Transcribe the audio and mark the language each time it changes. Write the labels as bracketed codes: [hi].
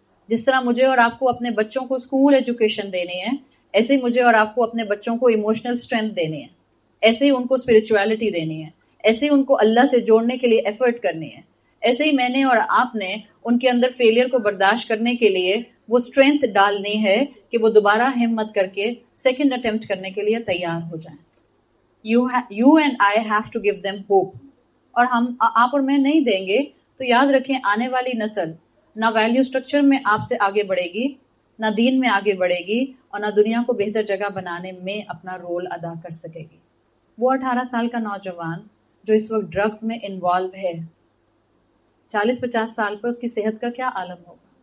[ur] جس طرح مجھے اور آپ کو اپنے بچوں کو اسکول ایجوکیشن دینی ہے, ایسے ہی مجھے اور آپ کو اپنے بچوں کو ایموشنل اسٹرینتھ دینی ہے, ایسے ہی ان کو اسپرچویلٹی دینی ہے, ایسے ہی ان کو اللہ سے جوڑنے کے لیے ایفرٹ کرنی ہے, ایسے ہی میں نے اور آپ نے ان کے اندر فیلئر کو برداشت کرنے کے لیے وہ اسٹرینتھ ڈالنی ہے کہ وہ دوبارہ ہمت کر کے سیکنڈ اٹیمپٹ کرنے کے لیے تیار ہو جائیں. [en] You and I have to give them hope. [ur] اور ہم آپ اور میں نہیں دیں گے تو یاد رکھیں آنے والی نسل نہ ویلیو سٹرکچر میں آپ سے آگے بڑھے گی, نہ دین میں آگے بڑھے گی, اور نہ دنیا کو بہتر جگہ بنانے میں اپنا رول ادا کر سکے گی. وہ 18 سال کا نوجوان جو اس وقت ڈرگز میں انوالو ہے, 40-50 سال پر اس کی صحت کا کیا عالم ہوگا.